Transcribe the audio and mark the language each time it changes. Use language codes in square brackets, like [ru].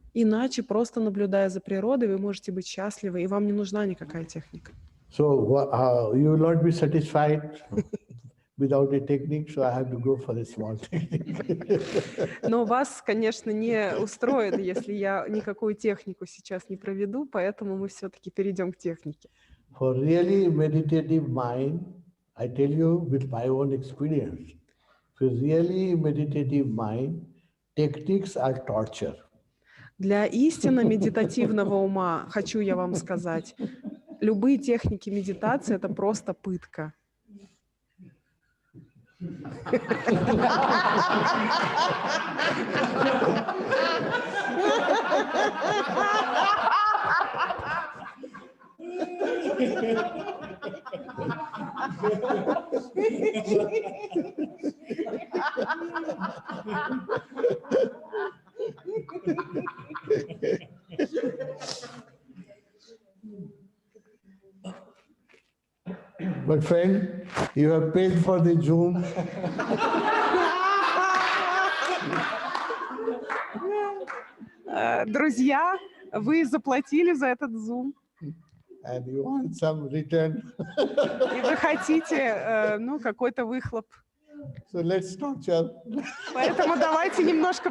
[ru] Иначе, просто наблюдая за природой, вы можете быть счастливы, и вам не нужна никакая техника. [en] So you will not be satisfied without a technique, so I have to go for a small technique. [ru] Но вас, конечно, не устроит, если я никакую технику сейчас не проведу, поэтому мы все-таки перейдем к технике. [en] For really meditative mind, I tell you with my own experience, for really meditative mind, techniques are torture. [ru] Для истинно медитативного ума, хочу я вам сказать, любые техники медитации – это просто пытка. [en] But friend, you have paid for the Zoom. [ru] Друзья, вы заплатили за этот Zoom. [en] And you want some return. [ru] И вы хотите, какой-то выхлоп. [en] So let's torture. [ru] Поэтому давайте немножко